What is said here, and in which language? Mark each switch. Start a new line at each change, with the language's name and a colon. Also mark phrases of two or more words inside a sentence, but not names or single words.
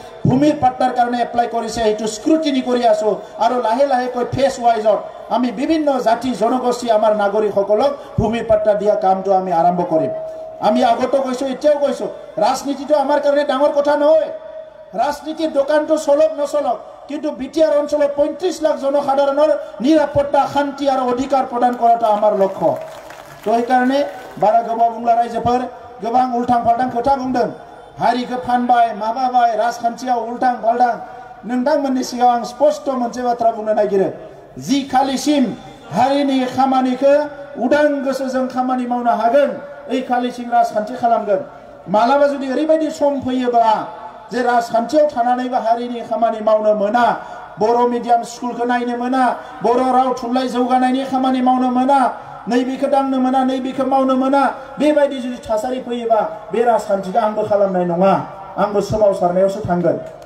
Assamese: ভূমিৰ পাট্টাৰ কাৰণে এপ্লাই কৰিছে সেইটো স্ক্ৰুটিনি কৰি আছো আৰু লাহে লাহে কৈ ফেজ ওয়াইজত আমি বিভিন্ন জাতি জনগোষ্ঠী আমাৰ নাগৰিকসকলক ভূমিৰ পাট্টা দিয়া কামটো আমি আৰম্ভ কৰিম আমি আগতো কৈছো এতিয়াও কৈছো ৰাজনীতিটো আমাৰ কাৰণে ডাঙৰ কথা নহয় ৰাজনীতিৰ দোকানটো চলক নচলক কিন্তু বিটিআৰ অঞ্চলত 35 লাখ জনসাধাৰণৰ নিৰাপত্তা শান্তি আৰু অধিকাৰ প্ৰদান কৰাটো আমাৰ লক্ষ্য তো এই কাৰণে
Bodo: বাৰা গোবা বুংলা ৰাইজोफोर गोबां उल्टां फाल्टां खोथा बुंदों हारिखौ फानबाय माबाबाय राजखान्थियाव उल्टां फाल्टां नोंथांमोननि सिगाङाव आं स्पष्ट मोनसे बाथ्रा बुंनो नागिरो जि खालिसिम हारिनि खामानिखौ उदां गोसोजों खामानि मावनो हागोन ओइ खालिसिम राजखान्थि खालामगोन मालाबा जुदि ओरैबायदि सम फैयोब्ला जे राजखान्थियाव थानानैबो हारिनि खामानि मावनो मोना बर' मिडियाम स्कुलखौ नायनो मोना बर' राव थुनलाइ जौगानायनि खामानि मावनो मोना नैबेखौ दांनो मोना नैबेखौ मावनो मोना बेबायदि जुदि थासारि फैयोबा बे राजखान्थिखौ आंबो खालामनाय नङा आंबो सोमावसारनायावसो थांगोन